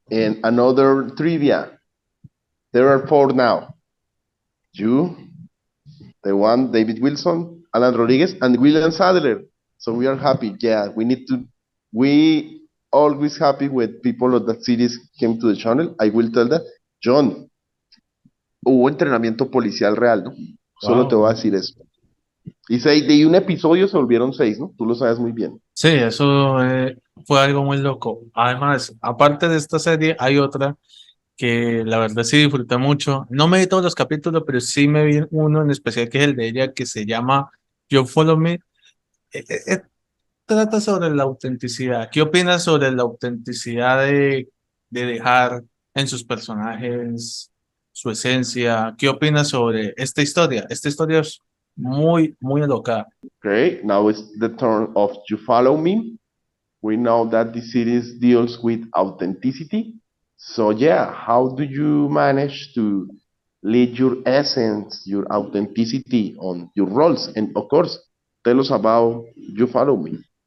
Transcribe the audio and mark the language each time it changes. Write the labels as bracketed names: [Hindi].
[English] And another trivia. There are 4 now. You, the one, David Wilson, Alan Rodriguez, and William Sadler. So we are happy. Yeah, we always happy with people of that series came to the channel. I will tell that. [Spanish] John, hubo entrenamiento policial real, ¿no? Solo te voy a decir eso. Y de un episodio se volvieron 6, ¿no? Tú lo sabes muy bien. Sí, eso fue algo muy loco. Además, aparte de esta serie, hay otra que la verdad sí disfruté mucho. No me vi todos los capítulos, pero sí me vi uno en especial que es el de ella que se llama You Follow Me. Trata sobre la autenticidad. ¿Qué opinas sobre la autenticidad de dejar en sus personajes su esencia? ¿Qué opinas sobre esta historia? Esta historia es muy, muy alocada. [English] Okay, now it's the turn of You Follow Me. We know that the series deals with authenticity. So yeah, how do you manage to lead your essence, your authenticity on your roles? And of course, tell us about You Follow Me.